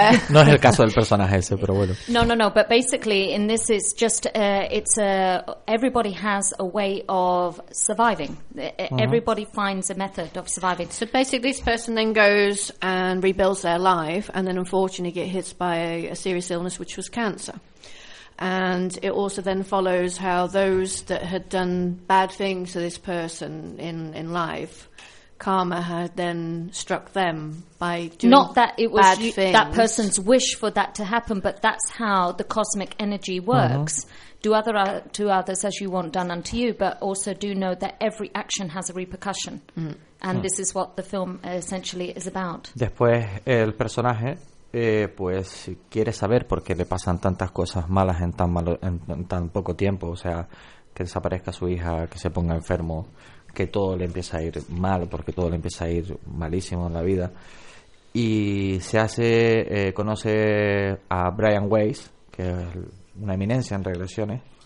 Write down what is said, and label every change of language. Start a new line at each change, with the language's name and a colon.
Spanish: No es el caso del personaje ese, pero bueno. No.
English: But basically, in this, it's just everybody has a way of surviving. Everybody finds a method of surviving. So basically, this person then goes and rebuilds their life, and then unfortunately get hit by a serious illness, which was cancer. And it also then follows how those that had done bad things to this person in life, karma had then struck them by doing not that it was bad things. That person's wish for that to happen, but that's how the cosmic energy works. Uh-huh. Do to others as you want done unto you, but also do know that every action has a repercussion. And this is what the film essentially is about.
Spanish: Después el personaje... pues quiere saber por qué le pasan tantas cosas malas en tan poco tiempo, o sea, que desaparezca su hija, que se ponga enfermo, que todo le empieza a ir mal, porque todo le empieza a ir malísimo en la vida, y se hace conoce a Brian Weiss, que es una eminencia en regresiones.